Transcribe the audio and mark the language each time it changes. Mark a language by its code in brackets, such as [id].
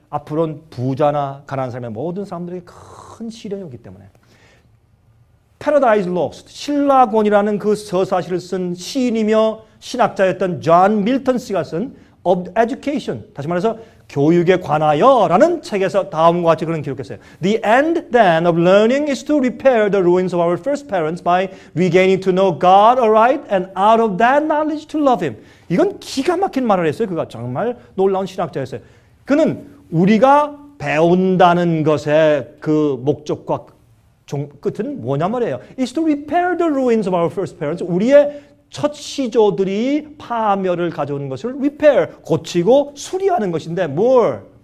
[ko] 앞으로는 부자나 가난한 사람의 모든 사람들에게 큰 시련이 오기 때문에. Paradise Lost, 신라권이라는 그 서사시를 쓴 시인이며 신학자였던 존 밀턴 씨가 쓴 Of Education, 다시 말해서 교육에 관하여라는 책에서 다음과 같이 그런 기록했어요. [en] The end then of learning is to repair the ruins of our first parents by regaining to know God aright and out of that knowledge to love Him. [ko] 이건 기가 막힌 말을 했어요. 그가 정말 놀라운 신학자였어요. 그는 우리가 배운다는 것의 그 목적과 끝은 뭐냐 말이에요. [en] It's to repair the ruins of our first parents. [ko] 우리의 첫 시조들이 파멸을 가져오는 것을 repair, 고치고 수리하는 것인데 뭘?